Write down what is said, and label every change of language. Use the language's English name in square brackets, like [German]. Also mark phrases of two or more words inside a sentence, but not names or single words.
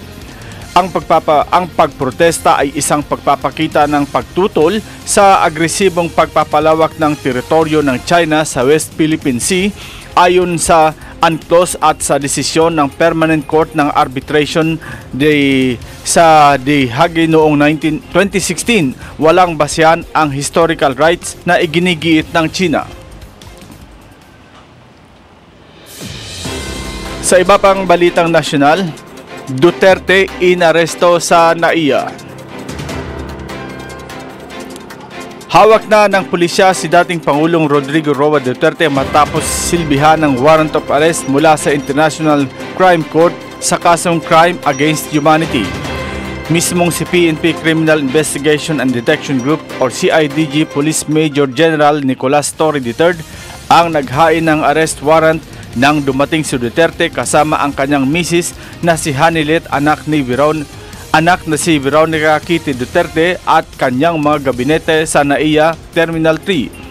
[Filipino] Ang pagprotesta ay isang pagpapakita ng pagtutol sa agresibong pagpapalawak ng teritoryo ng China sa West Philippine Sea ayon sa UNCLOS at sa desisyon ng Permanent Court ng Arbitration sa The Hague noong 2016. Walang basehan ang historical rights na iginigiit ng China. Sa iba pang balitang nasyonal, Duterte inaresto sa NAIA. Hawak na ng pulisya si dating Pangulong Rodrigo Roa Duterte matapos silbihan ng [English] warrant of arrest [Filipino] mula sa International Crime Court sa kasong [English] crime against humanity. [Filipino] Mismong si PNP Criminal Investigation and Detection Group or CIDG Police Major General Nicolas Torre III ang naghain ng arrest warrant nang dumating si Duterte kasama ang kanyang misis na si Hanilet, anak na si Veronica Kitty Duterte at kanyang mga gabinete sa NAIA Terminal 3.